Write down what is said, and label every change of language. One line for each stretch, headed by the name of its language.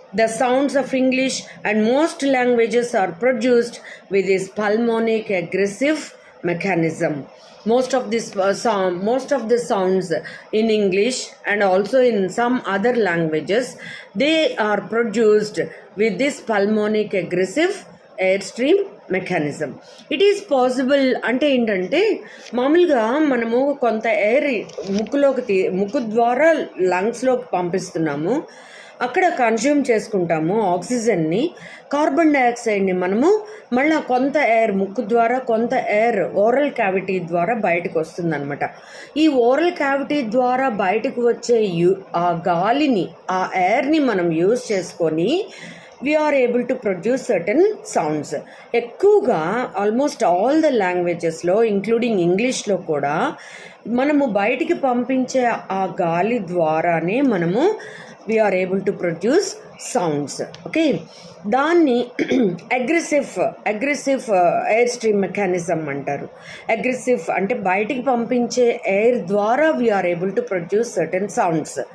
English: The sounds of English and most languages are produced with this pulmonic aggressive mechanism. Most of the sounds in English and also in some other languages, they are produced with this pulmonic aggressive airstream mechanism. It is possible
Telugu: అంటే ఏంటంటే, మామూలుగా మనము కొంత air ముక్కు ద్వారా లంగ్స్లోకి పంపిస్తున్నాము, అక్కడ consume చేసుకుంటాము ఆక్సిజన్ని, కార్బన్ డైఆక్సైడ్ని మనము మళ్ళీ కొంత ఎయిర్ ముక్కు ద్వారా, కొంత ఎయిర్ ఓరల్ క్యావిటీ ద్వారా బయటకు వస్తుందన్నమాట. ఈ ఓరల్ క్యావిటీ ద్వారా బయటకు వచ్చే ఆ గాలిని, ఆ ఎయిర్ని మనం యూజ్ చేసుకొని
English: we are able to produce certain sounds.
Telugu: ఎక్కువగా ఆల్మోస్ట్ ఆల్ ద లాంగ్వేజెస్లో ఇంక్లూడింగ్ ఇంగ్లీష్లో కూడా మనము బయటికి పంపించే ఆ గాలి ద్వారానే మనము
English: we are able to produce sounds.
Telugu: Okay, దాన్ని అగ్రెసివ్ ఎయిర్ స్ట్రీమ్ మెకానిజం అంటారు. అగ్రెసివ్ అంటే బయటికి పంపించే ఎయిర్ ద్వారా
English: we are able to produce certain sounds.